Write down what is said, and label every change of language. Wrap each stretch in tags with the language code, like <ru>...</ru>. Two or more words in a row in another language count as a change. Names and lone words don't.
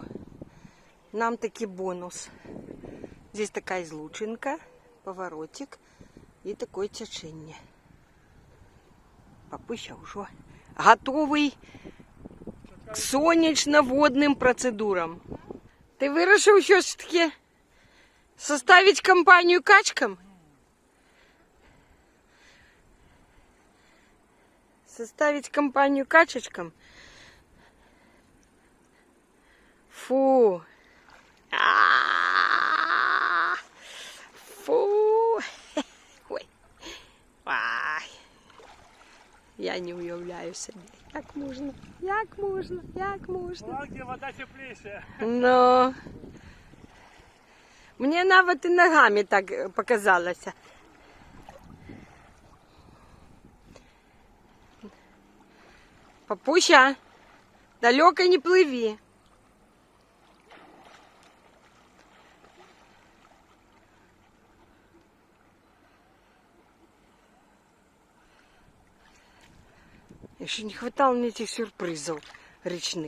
<ru>Нам таки бонус. Здесь такая излучинка, поворотик и такое течение. Папыща уже готовый к сонячно-водным процедурам.</ru> <uk>Ты вирішив щось таке</uk> <ru>составить компанию</ru> <uk>качкам?</uk> <ru>Составить компанию качечкам? Фу. Фу.</ru> <uk>Ой. Ай. Я не уявляю собі. Як можна?</uk> <ru>А где вода теплейшая? Но мне</ru> <uk>навіть і ногами так показалося.</uk> <ru>Папуся, далеко не плыви. Еще не хватало мне этих сюрпризов речных.</ru>